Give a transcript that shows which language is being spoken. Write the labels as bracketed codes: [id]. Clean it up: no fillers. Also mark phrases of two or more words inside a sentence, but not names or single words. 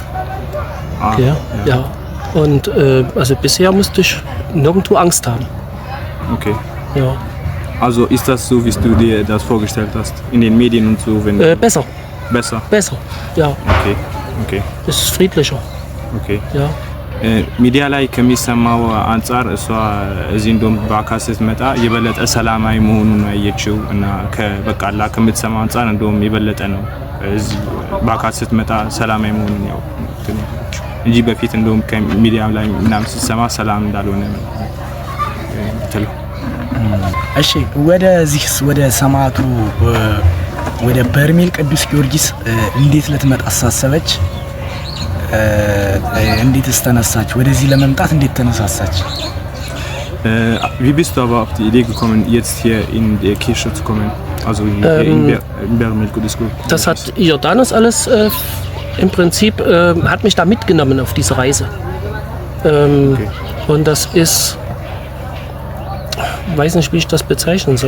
[de] Ja. Und also bisher musste ich nirgendwo Angst haben. Okay. Ja. Also ist das so, wie du dir das vorgestellt hast, in den Medien und so? Wenn Besser. Besser, ja. Okay. Es ist friedlicher. Okay. Ja. [am] ሚዲያ ላይ ከሚሰማው አንፃር እሷ እዚህ እንደውም በአካል ስትመጣ የበለጠ ሰላማዊ መሆኑን ያየችው እና ከበቃላ ከምትሰማው አንፃር እንደውም የበለጠ ነው እዚህ በአካል ስትመጣ ሰላማዊ መሆኑን ያው እንጂ በፊት እንደውም ከሚዲያ ላይ ምናምን ስትሰማ ሰላም እንዳልሆነ ትለው። እሺ ወደዚህስ ወደ ሰማዕቱ ወደ በርሜል ቅዱስ ጊዮርጊስ እንዴት ልትመጣ አሳሰበች? እንዴት ተነሳች? ወደዚህ ለመምጣት እንዴት ተነሳሳች? [de] Wie bist du aber auf die Idee gekommen, jetzt hier in die Kirche zu kommen? Also in Bärmel Gutes Glück. Das hat Jordanus alles im Prinzip hat mich da mitgenommen auf diese Reise. Okay. Und das ist, weiß nicht, wie ich das bezeichnen soll.